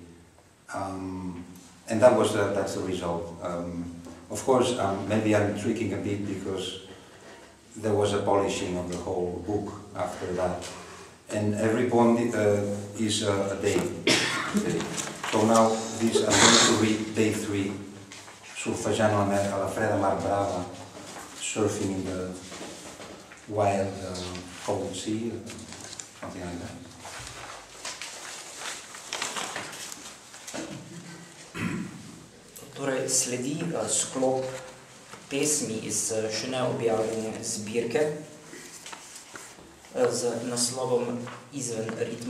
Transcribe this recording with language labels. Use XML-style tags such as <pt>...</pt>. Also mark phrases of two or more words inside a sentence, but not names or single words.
<en>And that's the result. Of course, maybe I'm tricking a bit because there was a polishing of the whole book after that. And every poem is a day. So now I'm going to read day 3,</en> <ca>surfejant a la freda mar brava,</ca> <en>surfing in the wild cold sea, something like that.</en> <sl>Torej, sledi sklop pesmi iz še neobjavljene zbirke z naslovom Izven ritma.</sl>